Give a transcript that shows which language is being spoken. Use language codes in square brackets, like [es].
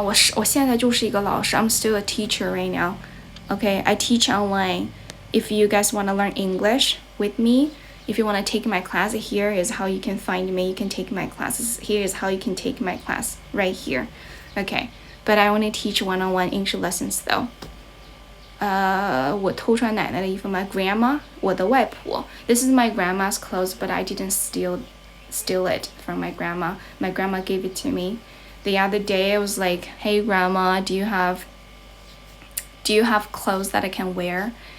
[zh] 我现在就是一个老师。 [en] I'm still a teacher right now. Okay, I teach online. If you guys want to learn English with me, if you want to take my class, here is how you can find me. You can take my classes. Here is how you can take my class right here. Okay, but I only teach one-on-one English lessons though. [zh] 我偷穿奶奶的衣服 [en] My grandma, [zh] 我的外婆. [en] This is my grandma's clothes, but I didn't steal it from my grandma. My grandma gave it to me. The other day I was like, hey grandma, do you have clothes that I can wear?